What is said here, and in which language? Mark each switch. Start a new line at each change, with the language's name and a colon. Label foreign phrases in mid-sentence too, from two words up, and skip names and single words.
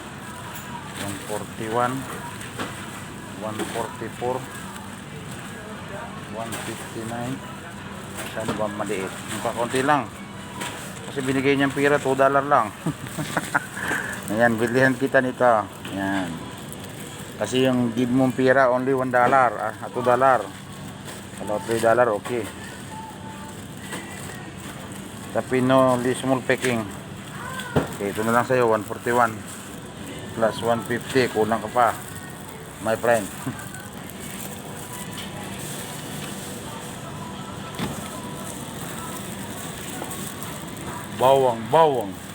English: 141, 144, 159.
Filipino: Saan ba maliit? Konti lang kasi binigay niyang pira $2 lang. Ayan, bilihan kita nito. Ayan, kasi yung give mong pira only $1, $2.
English: Kalau $3, okay. Tapi no small packing.
Filipino: Okay, ito na lang sa'yo, 141 plus 150, kulang ka pa,
English: my friend.
Filipino: Bawang.